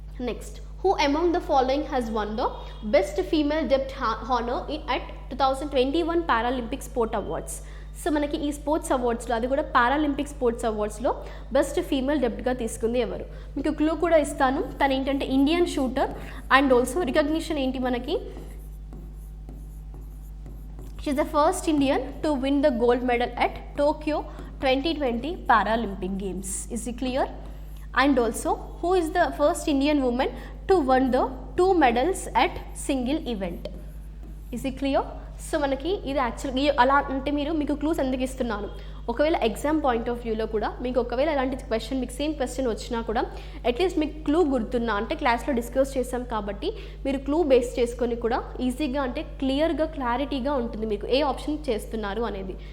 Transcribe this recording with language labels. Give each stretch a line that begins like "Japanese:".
Telugu: Next,
English: who among the following has won the best female depth honor at 2021 Paralympic Sport Awards?
Telugu: So మనకి ఈ sports అవార్డ్స్లో అది కూడా Paralympic sports అవార్డ్స్లో best female డెప్ట్గా తీసుకుంది ఎవరు? మీకు clue కూడా ఇస్తాను, తను ఏంటంటే
English: Indian shooter and also recognition
Telugu: ఏంటి మనకి,
English: She is the first Indian to win the gold medal at Tokyo 2020 Paralympic Games. Is it clear? And also, who is the first Indian woman to win the 2 medals at single event? Is it clear?
Telugu: So మనకి ఇది యాక్చువల్గా అలా అంటే మీకు clues ఎందుకు ఇస్తున్నాను, ఒకవేళ exam point of వ్యూలో కూడా మీకు ఒకవేళ అలాంటి క్వశ్చన్ మీకు సేమ్ క్వశ్చన్ వచ్చినా కూడా అట్లీస్ట్ మీకు క్లూ గుర్తున్నా అంటే క్లాస్లో డిస్కస్ చేసాం కాబట్టి మీరు క్లూ బేస్ చేసుకొని కూడా ఈజీగా అంటే క్లియర్గా క్లారిటీగా ఉంటుంది మీకు ఏ ఆప్షన్ చేస్తున్నారు అనేది.